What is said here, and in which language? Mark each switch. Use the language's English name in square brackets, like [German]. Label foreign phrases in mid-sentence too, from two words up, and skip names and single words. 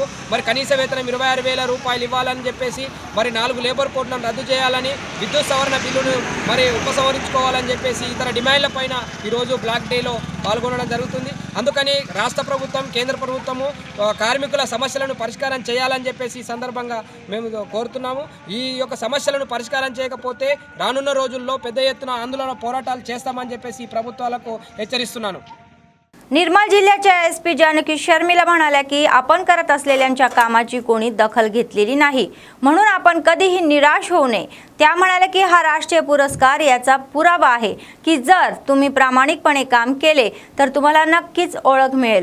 [Telugu] మరి కనీస వేతనం 26,000 రూపాయలు ఇవ్వాలని చెప్పేసి మరి 4 లేబర్ కోడ్లను రద్దు చేయాలని, విద్యుత్ సవరణ బిల్లును మరి ఉపసంహరించుకోవాలని చెప్పేసి ఇతర డిమాండ్ల పైన ఈరోజు బ్లాక్ డేలో పాల్గొనడం జరుగుతుంది. అందుకని రాష్ట్ర ప్రభుత్వం కేంద్ర ప్రభుత్వము కార్మికుల సమస్యలను పరిష్కారం చేయాలని చెప్పేసి ఈ సందర్భంగా మేము కోరుతున్నాము. ఈ యొక్క సమస్యలను పరిష్కారం చేయకపోతే రానున్న రోజుల్లో పెద్ద ఎత్తున ఆందోళన పోరాటాలు చేస్తామని చెప్పేసి ఈ ప్రభుత్వాలకు హెచ్చరిస్తున్నాను. [Marathi] निर्मल जिल्ह्याच्या SP जानकी शर्मिला म्हणाल्या की आपण करत असलेल्यांच्या कामाची कोणी दखल घेतलेली नाही, म्हणून आपण कधीही निराश होऊ नये. त्या म्हणाल्या की हा राष्ट्रीय पुरस्कार याचा पुरावा आहे की जर तुम्ही प्रामाणिकपणे काम केले तर तुम्हाला नक्कीच ओळख मिळेल.